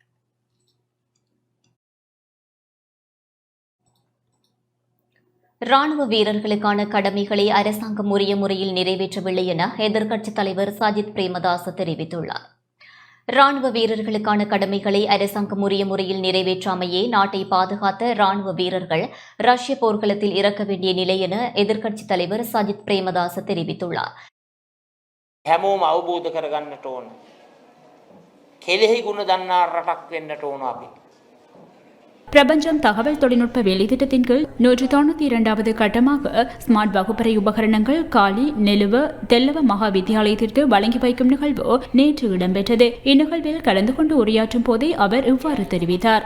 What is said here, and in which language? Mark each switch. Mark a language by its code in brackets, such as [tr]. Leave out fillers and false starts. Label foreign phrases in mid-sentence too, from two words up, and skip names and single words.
[ta] ராணுவ வீரர்களுக்கான கடமைகளை அரசாங்கம் உரிய முறையில் நிறைவேற்றவில்லை என எதிர்க்கட்சித் தலைவர் சஜித் பிரேமதாச தெரிவித்துள்ளார். ராணுவ வீரர்களுக்கான கடமைகளை அரசாங்கம் உரிய முறையில் நிறைவேற்றாமையே நாட்டை பாதுகாத்த ராணுவ வீரர்கள் ரஷ்ய போர்க்களத்தில் இறக்க வேண்டிய நிலை என எதிர்க்கட்சித் தலைவர் சஜித் பிரேமதாச தெரிவித்துள்ளார். [si] හැමෝම අවබෝධ කරගන්නට ඕන. කෙලෙහි ගුණ දන්නා රටක් වෙන්නට ඕන අපි. [ta] பிரபஞ்சம் தகவல் தொழில்நுட்ப வேலைத்திட்டத்தின் கீழ் 192வது கட்டமாக ஸ்மார்ட் வகுப்பறை உபகரணங்கள் காலி நெலுவ தெல்லவ மகா வித்தியாலயத்திற்கு வழங்கி வைக்கும் நிகழ்வு நேற்று இடம்பெற்றது. இந்நிகழ்வில் கலந்து கொண்டு உரையாற்றும் போதே அவர் இவ்வாறு தெரிவித்தார்.